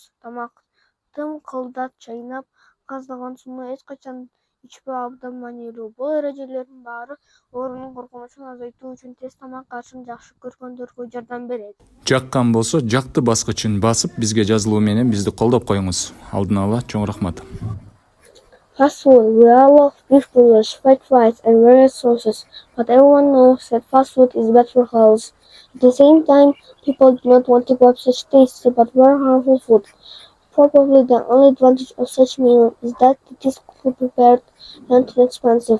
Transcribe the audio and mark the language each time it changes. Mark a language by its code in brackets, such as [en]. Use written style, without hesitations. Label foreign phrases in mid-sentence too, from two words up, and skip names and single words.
[ky] Тамактын кылдат чайнап газдаган сууну эч качан ичпөө абдан маанилүү. Бул эрежелердин баары оорунун коркунучун азайтуу үчүн тез тамак ашын жакшы көргөндөргө жардам берет. Жаккан болсо жактı баскычын басып бизге жазылуу менен бизди колдоп коюңуз. Алдын ала чоң рахмат. [en] Fast food. We all love beef burgers, fried fries, and various sauces, but everyone knows that fast food is bad for health. At the same time, people do not want to give up such tasty but very harmful food. Probably the only advantage of such meal is that it is quickly prepared and inexpensive.